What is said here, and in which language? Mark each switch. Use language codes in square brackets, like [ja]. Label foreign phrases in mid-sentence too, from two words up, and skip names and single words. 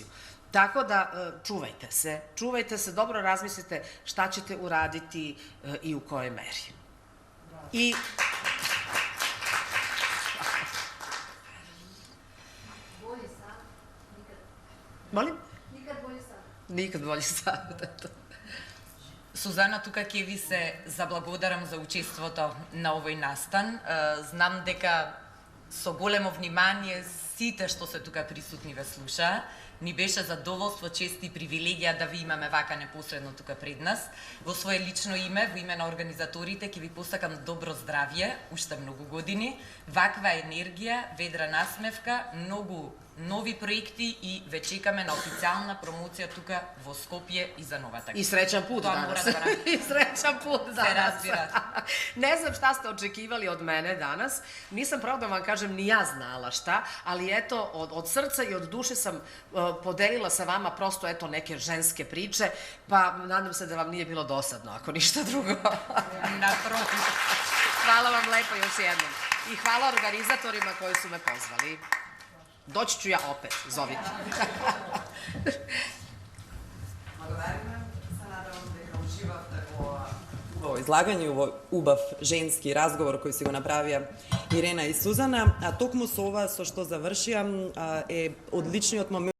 [sr] Tako da čuvajte se, dobro razmislite šta ćete uraditi i u kojoj meri. I... Bolji sad, nikad. Molim? Nikad bolji sad. Nikad bolji sad, eto. [mk] Сузана, тука ќе ви се заблагодарам за учеството на овој настан. Знам дека со големо внимание сите што се тука присутни ве слуша. Ни беше задоволство, чест и привилегија да ви имаме вака непосредно тука пред нас. Во свое лично име, во име на организаторите, ќе ви посакам добро здравје, уште многу години, ваква енергија, ведра насмевка, многу нови проекти и ве чекаме на официјална промоција тука во Скопје и за новата година. [sr] I srećan put danas. I srećan put danas. [mk] Се разбира. [sr] Ne znam šta ste očekivali od mene danas. Nisam, pravo da vam kažem, ni ja znala šta, ali eto, od srca i od duše sam podelila sa vama prosto eto neke ženske priče, pa nadam se da vam nije bilo dosadno, ako ništa drugo. Naprotiv. Hvala vam lepo još jednom. I hvala organizatorima koji su me pozvali. Doći ću ja opet, zovite. [mk] Благодариме. Се надевам дека уживавте во излагање, во убав женски разговор кој си го направија Ирена и Сузана, а токму со ова со што завршија е одличниот момент